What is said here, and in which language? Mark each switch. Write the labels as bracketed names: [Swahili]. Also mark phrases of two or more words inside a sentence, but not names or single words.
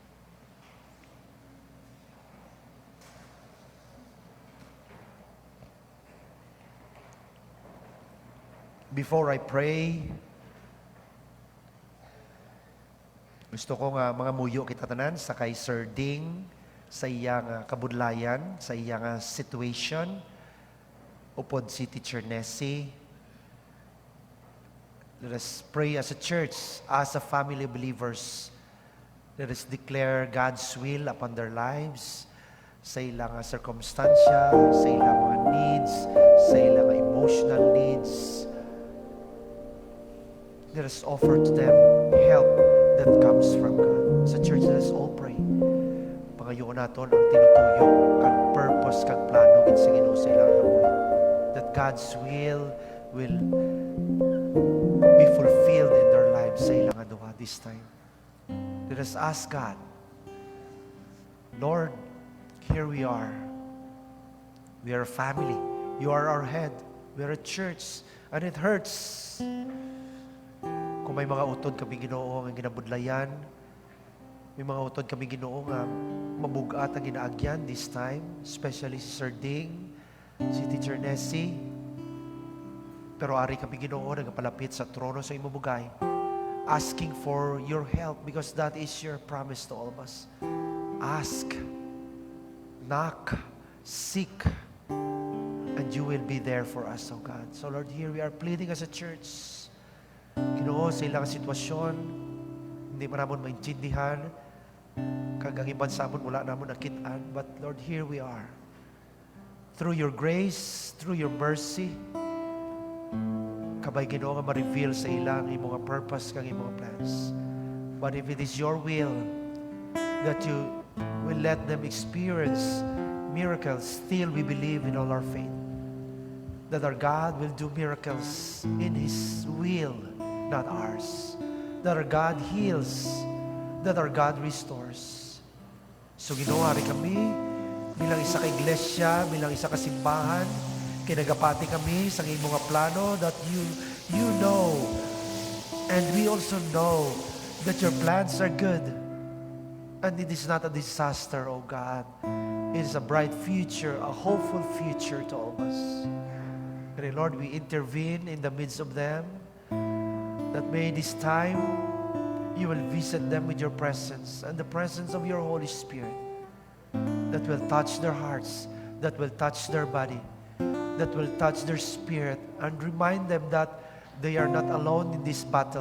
[English] Before I pray, [Hiligaynon] gusto ko nga mga muyo kita tanan sa kay Sir Ding sa iyang kabudlayan, sa iyang situation upod si Teacher Nessie. [English] Let us pray as a church, as a family of believers. Let us declare God's will upon their lives, [Hiligaynon] sa ilang circumstansya, sa ilang mga needs, sa ilang [English] emotional needs. Let us offer to them help that comes from God. Sa church, let us all pray. [Hiligaynon] Pangayoon naton ang tinutuyo, kag purpose, kag plano, gid sa Ginoo sa ilang buhay. [English] That God's will be fulfilled in their lives [Hiligaynon] sa ilang aduha [English] this time. Let us ask God, Lord, here we are. We are a family. You are our head. We are a church. And it hurts. [Hiligaynon] Kung may mga utod kami Ginoo ang ginabudlayan, may mga utod kami Ginoo nga mabugat ang ginaagyan [English] this time, [Hiligaynon] especially si Sir Ding, si Teacher Nessie. Pero ari kami Ginoo nagapalapit sa trono sa imong [English] asking for your help because that is your promise to all of us. Ask, knock, seek, and you will be there for us, oh God. So Lord, here we are pleading as a church. [Hiligaynon] Ginoo, sa ilang sitwasyon, hindi man namon maintindihan, kag ang iban sa amon wala namon nakitaan, [English] but Lord, here we are. through your grace, through your mercy, [Hiligaynon] kabay Ginoo nga ma-reveal sa ilang imong purpose kang imong plans. [English] But if it is your will that you will let them experience miracles, still we believe in all our faith that our God will do miracles in His will, not ours. That our God heals, that our God restores. [Hiligaynon] So Ginoo, hari kami bilang isa ka iglesia, bilang isa ka simbahan, kinagapati kami sa iyong mga plano [English] that you know, and we also know that your plans are good. And it is not a disaster, oh God. It is a bright future, a hopeful future to all of us. And Lord, we intervene in the midst of them, that may this time you will visit them with your presence and the presence of your Holy Spirit that will touch their hearts, that will touch their body, that will touch their spirit, and remind them that they are not alone in this battle.